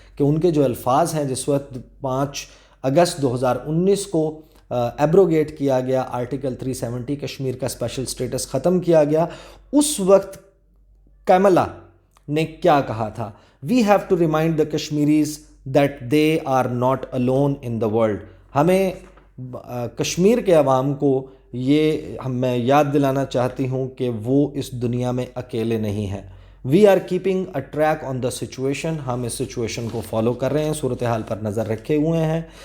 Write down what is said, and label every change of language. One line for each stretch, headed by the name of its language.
Urdu: کہ ان کے جو الفاظ ہیں، جس وقت 5 اگست 2019 کو ایبروگیٹ کیا گیا آرٹیکل 370، کشمیر کا اسپیشل سٹیٹس ختم کیا گیا، اس وقت کملا نے کیا کہا تھا؟
English: We have to remind the Kashmiris that they are not alone in the world.
Urdu: ہمیں کشمیر کے عوام کو میں یاد دلانا چاہتی ہوں کہ وہ اس دنیا میں اکیلے نہیں ہیں.
English: We are keeping a track on the situation.
Urdu: ہم اس سچویشن کو فالو کر رہے ہیں، صورتحال پر نظر رکھے ہوئے ہیں.